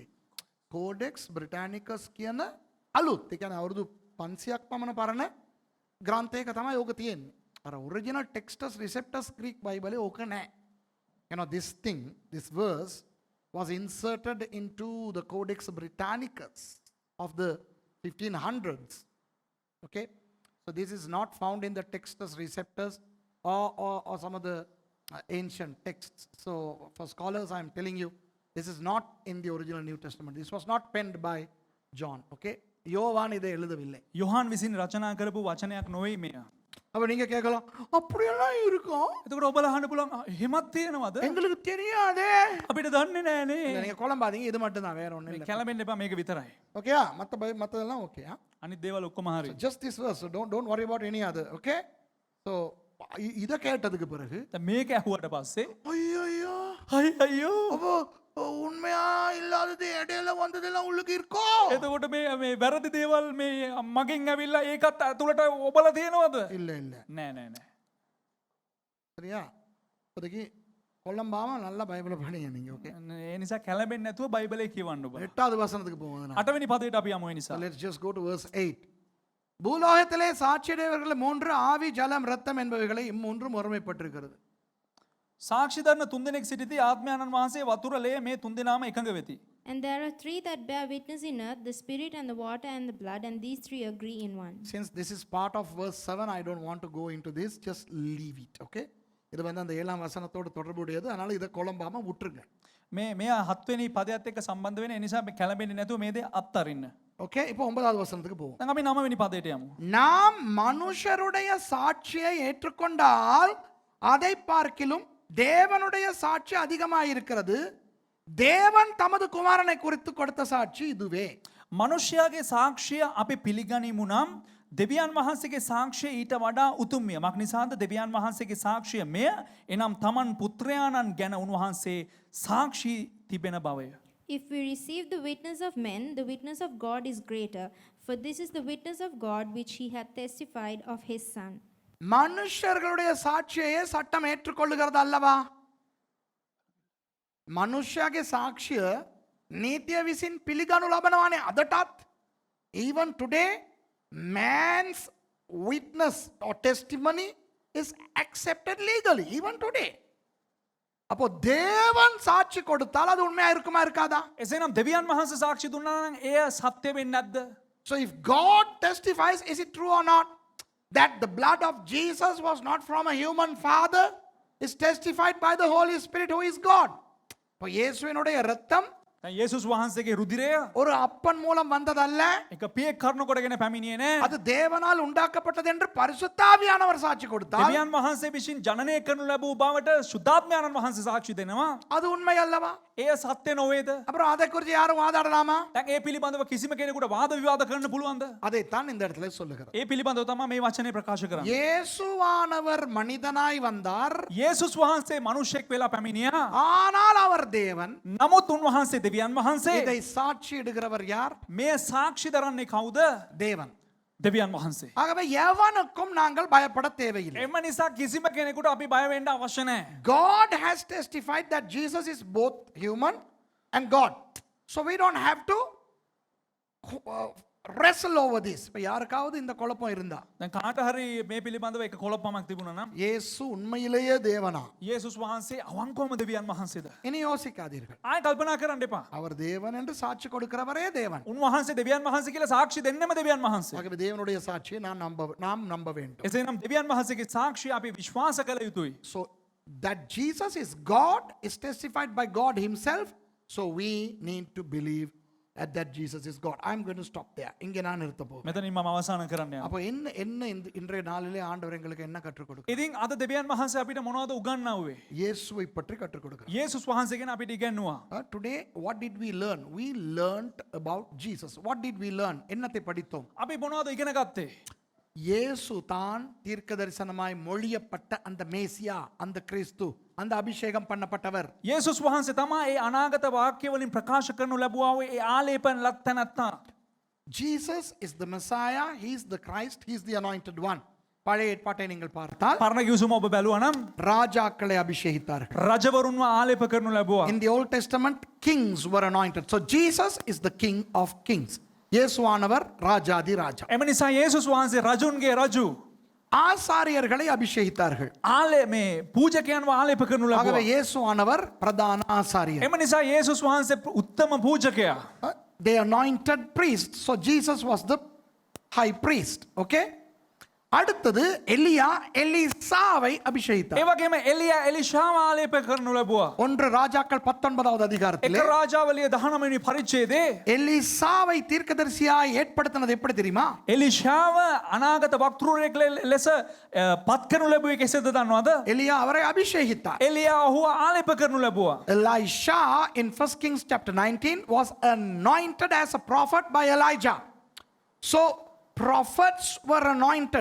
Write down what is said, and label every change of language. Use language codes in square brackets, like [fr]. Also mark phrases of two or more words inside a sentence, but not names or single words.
[si] කෝඩෙක්ස් බ්‍රිටානිකස් කියන අලුත්, ඒ කියන්නේ අවුරුදු 500ක් පමණ පරණ ග්‍රන්ථයක තමයි ඕක තියෙන්නේ. අර ඔරිජිනල් ටෙක්ස්ටස් රිසෙප්ටස් ග්‍රීක් බයිබලේ ඕක නැහැ. [en] You know, this thing, this verse was inserted into the Codex Britannicus of the 1500s. Okay? So this is not found in the Textus Receptus or some of the ancient texts. So for scholars, I am telling you, this is not in the original New Testament. This was not penned by John. [ta] Okay? யோவான் இதை எழுதவில்லை. [si] යොහාන් විසින් රචනා කරපු වචනයක් නොවේ මෙය. [ta] அப்ப நீங்க கேட்கலாம், அப்படியெல்லாம் இருக்கும், [si] එතකොට ඔබලා අහන්න පුළුවන් එහෙමත් තියෙනවද? [ta] எங்களுக்கு தெரியாதே. [si] අපිට දන්නේ නෑනේ. [ta] இல்ல, நீங்க குழம்பாதீங்க, இது மட்டும் தான், வேற ஒண்ணும் [si] මේ [ta] இல்ல. [si] කැළඹෙන්න එපා, මේක විතරයි. [ta] ஓகேயா? மத்ததெல்லாம் ஓகேயா? [si] අනිත් දේවල් ඔක්කොම හරි. [en] Just this verse, so don't worry about any other. Okay? So [ta] இத கேட்டதுக்கு பிறகு [si] දැන් මේක ඇහුවට පස්සේ [ta] ஐயோ, [si] අයියෝ [ta] அப்போ உண்மையா இல்லாதது இடையில வந்ததெல்லாம் உள்ளுக்கு இருக்கோ? [si] එතකොට මේ වැරදි දේවල් මේ මගෙන් ඇවිල්ලා ඒකත් ඇතුළට ඔබලා තියෙනවද? [ta] இல்ல இல்ல. [si] නෑ නෑ නෑ. [ta] சரியா? இப்போதைக்கு கொல்லம்பாம நல்லா பைபிளை படிங்க நீங்க. ஓகே? [si] ඒ නිසා කැළඹෙන්නේ නැතුව බයිබලේ කියවන්න ඔබ. [ta] 8வது வசனத்துக்கு போவோம். [si] 8 වෙනි පදයට අපි යමු ඒ නිසා. [en] So let's just go to verse 8. [ta] பூலோகத்திலே சாட்சியுடையவர்கள் 3 ஆவி ஜலம் இரத்தம் என்பவைகளை இம்மூன்றும் ஒருமைப்பட்டிருக்கிறது. [si] සාක්ෂි දරන තුන්දෙනෙක් සිටිති ආත්මයන්න් වහන්සේ වතුර ලේ මේ තුන්දෙනාම එකඟ වෙති. [en] And there are 3 that bear witness in earth, the spirit and the water and the blood, and these 3 agree in one. Since this is part of verse 7, I don't want to go into this. Just leave it, okay? [ta] இது வந்து அந்த 7ஆம் வசனத்தோடு தொடர்புடையது. அதனால இதை குழம்பாம விட்டுருங்க. [si] මේ 7 වෙනි පදයට එක්ක සම්බන්ධ වෙන නිසා මේ කැළඹෙන්නේ නැතුව මේ දේ අත්තරින්න. [ta] ஓகே, இப்போ 9வது வசனத்துக்கு போவோம். [si] දැන් අපි 9 වෙනි පදයට යමු. [ta] நாம் மனுஷருடைய சாட்சியை ஏற்றுக்கொண்டால் அதை பார்க்கிலும் தேவனுடைய சாட்சி அதிகமாயிருக்கிறது. தேவன் தமது குமாரனை குறித்து கொடுத்த சாட்சி இதுவே. [si] මනුෂ්‍යයාගේ සාක්ෂිය අපි පිළිගනිමු නම් දෙවියන් වහන්සේගේ සාක්ෂිය ඊට වඩා උතුම්ය. මක් නිසාද දෙවියන් වහන්සේගේ සාක්ෂිය මෙය එනම් තමන් පුත්‍රයාණන් ගැන උන්වහන්සේ සාක්ෂි තිබෙන බවය. [en] If we receive the witness of men, the witness of God is greater, for this is the witness of God which he hath testified of his Son. [ta] மனுஷர்களுடைய சாட்சியையே சட்டம் ஏற்றுக்கொள்ளுகிறது அல்லவா? [si] මනුෂ්‍යයාගේ සාක්ෂිය නීතිය විසින් පිළිගනු ලබනවානේ අදටත්. [en] Even today, man's witness or testimony is accepted legally, even today. [ta] அப்போ தேவன் சாட்சி கொடுத்தால் அது உண்மையா இருக்குமா இருக்காதா? [si] එසේනම් දෙවියන් වහන්සේ සාක්ෂි දුන්නා නම් එය සත්‍ය වෙන්නේ නැද්ද? [en] So if God testifies, is it true or not that the blood of Jesus was not from a human father, is testified by the Holy Spirit who is God. [ta] இப்போ இயேசுவினுடைய இரத்தம் [si] දැන් යේසුස් වහන්සේගේ රුධිරය [ta] ஒரு அப்பன் மூலம் வந்ததல்ல, [si] එක පියෙක් කරුණ කොටගෙන පැමිණියේ නෑ. [ta] அது தேவனால் உண்டாக்கப்பட்டது என்று பரிசுத்தாவியானவர் சாட்சி கொடுத்தார். [si] දෙවියන් වහන්සේ විසින් ජනනය කරනු ලැබූ බවට සුද්ධාත්මයන්න් වහන්සේ සාක්ෂි දෙනවා. [ta] அது உண்மை அல்லவா? [si] එය සත්‍ය නොවේද? [ta] அப்புறம் அதை குறித்து யாரும் வாதாடலாமா? [si] දැන් ඒ පිළිබඳව කිසිම කෙනෙකුට වාද විවාද කරන්න පුළුවන්ද? [ta] அதைத்தான் இந்த இடத்துல சொல்லுகிறார். [si] ඒ පිළිබඳව තමයි මේ වචනේ ප්‍රකාශ කරන්නේ. [ta] இயேசுவானவர் மனிதனாய் வந்தார், [si] යේසුස් වහන්සේ මනුෂ්‍යෙක් වෙලා පැමිණියා. [ta] ஆனால் அவர் தேவன். [si] නමුත් උන්වහන්සේ දෙවියන් වහන්සේ. [ta] இதை சாட்சியிடுகிறவர் யார்? [si] මේ සාක්ෂි දරන්නේ කවුද? [ta] தேவன். [si] දෙවියන් වහන්සේ. [ta] ஆகவே எவனுக்கும் நாங்கள் பயப்பட தேவையில்லை. [si] එම නිසා කිසිම කෙනෙකුට අපි බය වෙන්න අවශ්‍ය නැහැ. [en] God has testified that Jesus is both human and God. So we don't have to wrestle over this. [ta] இப்ப யாருக்காவது இந்த குழப்பம் இருந்தா, [si] දැන් කාට හරි මේ පිළිබඳව එක කොළපමක් තිබුණා නම් [ta] இயேசு உண்மையிலேயே தேவனா? [si] යේසුස් වහන්සේ අවංකවම දෙවියන් වහන්සේද? [ta] இனி யோசிக்காதீர்கள். [si] ආයෙ කල්පනා කරන්න එපා. [ta] அவர் தேவன் என்று சாட்சி கொடுக்கிறவரே தேவன். [si] උන්වහන්සේ දෙවියන් වහන්සේ කියලා සාක්ෂි දෙන්නෙම දෙවියන් වහන්සේ. [ta] ஆகவே தேவனுடைய சாட்சியை நாம் நம்ப வேண்டும். [si] එසේනම් දෙවියන් වහන්සේගේ සාක්ෂිය අපි විශ්වාස කළ යුතුයි. [en] So that Jesus is God is testified by God himself. So we need to believe that Jesus is God. I'm going to stop there. [ta] இங்கே நான் நிறுத்த போகிறேன். [si] මෙතනින් මම අවසන් කරන්න යනවා. [ta] அப்போ என்ன இன்றைய நாளிலே ஆண்டவர் எங்களுக்கு என்ன கற்றுக் கொடுக்கிறார்? [si] ඉතින් අද දෙවියන් වහන්සේ අපිට මොනවද උගන්වන්නේ? [ta] இயேசுவை பற்றி கற்றுக் கொடுக்கிறார். [si] යේසුස් වහන්සේ ගැන අපිට ඉගැන්නුවා. [en] Today what did we learn? We learned about Jesus. What did we learn? [ta] என்னத்தை படித்தோம்? [si] අපි මොනවද ඉගෙන ගත්තේ? [ta] இயேசு தான் தீர்க்கதரிசனமாய் மொழியப்பட்ட அந்த மேசியா, அந்த கிறிஸ்து, அந்த அபிஷேகம் பண்ணப்பட்டவர். [si] යේසුස් වහන්සේ තමයි ඒ අනාගත වාක්‍ය වලින් ප්‍රකාශ කරනු ලැබුවා වූ ඒ ආලේපන ලත් තැනැත්තා. [en] Jesus is the Messiah, he is the Christ, he is the anointed one. [ta] பழைய ஏற்பாட்டை நீங்கள் பார்த்தால் [si] පරණ කිව්සුම ඔබ බැලුවා නම් [ta] ராஜாக்களை அபிஷேகித்தார்கள். [si] රජවරුන්ව ආලේප කරනු ලැබුවා. [en] In the Old Testament, kings were anointed. So Jesus is the King of kings. [ta] இயேசுவானவர் ராஜாதி ராஜா. [si] එම නිසා යේසුස් වහන්සේ රජුන්ගේ රජු. [ta] ஆசாரியர்களை அபிஷேகித்தார்கள். [si] ආලේ මේ පූජකයන්ව ආලේප කරනු [ta] ஆகவே [si] ලැබුවා. [ta] இயேசுவானவர் பிரதான ஆசாரியர். [si] එම නිසා යේසුස් වහන්සේ උත්තම පූජකයා. [en] They anointed priest. So Jesus was the high priest. [ta] Okay? அடுத்தது எலியா எலிசாவை அபிஷேகித்தார். [si] ඒ වගේම එලියා එලිෂාව ආලේප කරනු ලැබුවා. [ta] 1 ராஜாக்கள் 19வது அதிகாரத்திலே [si] එක රාජාවලිය 19 වෙනි පරිච්ඡේදයේ [ta] எலிசாவை தீர்க்கதரிசியாய் ஏற்படுத்தினது எப்படி தெரியுமா? [si] එලිෂාව අනාගත වක්තෘරයෙක් ලෙස පත් කරනු ලැබුවේ කෙසේද දන්නවද? [ta] எலியா அவரை அபிஷேகித்தார். [si] එලියා ඔහුව ආලේප කරනු ලැබුවා. [en] Elisha in 1 Kings chapter 19 was anointed as a prophet by Elijah. So prophets were anointed.